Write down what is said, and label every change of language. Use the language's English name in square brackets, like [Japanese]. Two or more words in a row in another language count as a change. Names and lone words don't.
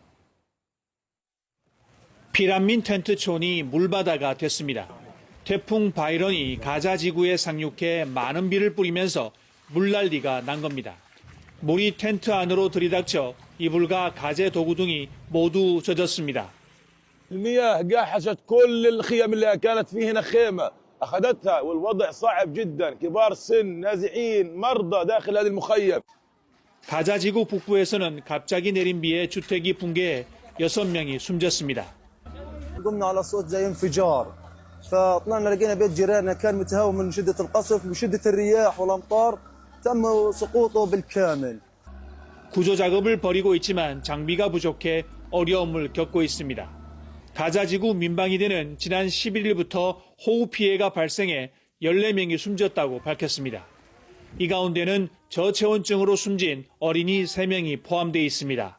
[Korean] 피라민 텐트촌이 물바다가 됐습니다. 태풍 바이런이 가자 지구에 상륙해 많은 비를 뿌리면서 물난리가 난 겁니다. 물이 텐트 안으로 들이닥쳐 이불과 가재 도구 등이 모두 젖었습니다. [Arabic] المياه قاحشت كل الخيم اللي كانت في هنا خيمة أخذتها والوضع صعب جدا كبار السن نازحين مرضى داخل هذه المخيم. [Korean] 가자 지구 북부에서는 갑자기 내린 비에 주택이 붕괴해 6명이 숨졌습니다. [Arabic] قمنا على صوت زي انفجار فطلعنا لقينا بيت جيراننا كان متهاوم من شدة القصف وشدة الرياح والأمطار تم سقوطه بالكامل. [Korean] 구조 작업을 벌이고 있지만 장비가 부족해 어려움을 겪고 있습니다. 가자 지구 민방위대는 지난 11일부터 호우 피해가 발생해 14명이 숨졌다고 밝혔습니다. 이 가운데는 저체온증으로 숨진 어린이 3명이 포함되어 있습니다.